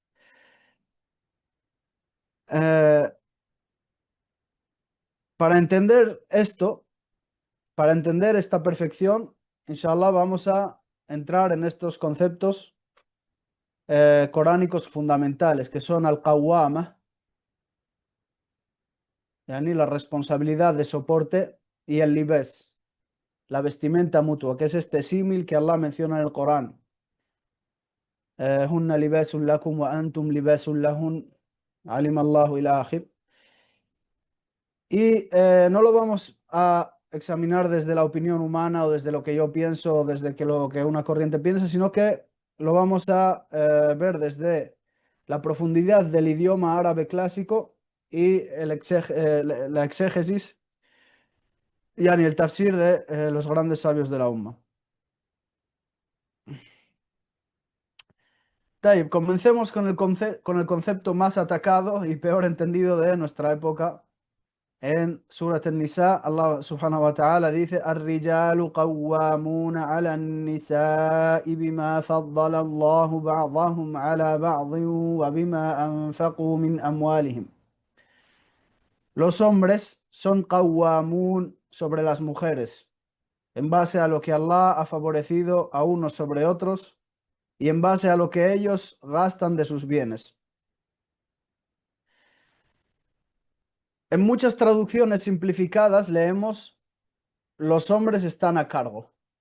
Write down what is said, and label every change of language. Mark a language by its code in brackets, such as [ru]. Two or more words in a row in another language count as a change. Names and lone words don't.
[es] Eh, para entender esto, para entender esta perfección, [ar] inshallah [es] vamos a entrar en estos conceptos coránicos fundamentales, que son al-qawwama, yani la responsabilidad de soporte, y el libés, la vestimenta mutua, que es este símil que Allah menciona en el Corán. [ar] هن لباس لكم وأنتم لباس لهن، أعلم الله إلى آخر. [es] Y no lo vamos a examinar desde la opinión humana o desde lo que yo pienso o desde que lo que una corriente piensa, sino que lo vamos a ver desde la profundidad del idioma árabe clásico y la exégesis, yani el tafsir de los grandes sabios de la umma. Taib, comencemos con con el concepto más atacado y peor entendido de nuestra época. [ar] En Surat An-Nisa, الله سبحانه وتعالى dice: الرجال قوامون على النساء بما فضل الله بعضهم على بعض وبما أنفقوا من أموالهم. [es] Los hombres son qawwamun sobre las mujeres, en base a lo que Allah ha favorecido a unos sobre otros y en base a lo que ellos gastan de sus bienes. En muchas traducciones simplificadas leemos: los hombres están a cargo.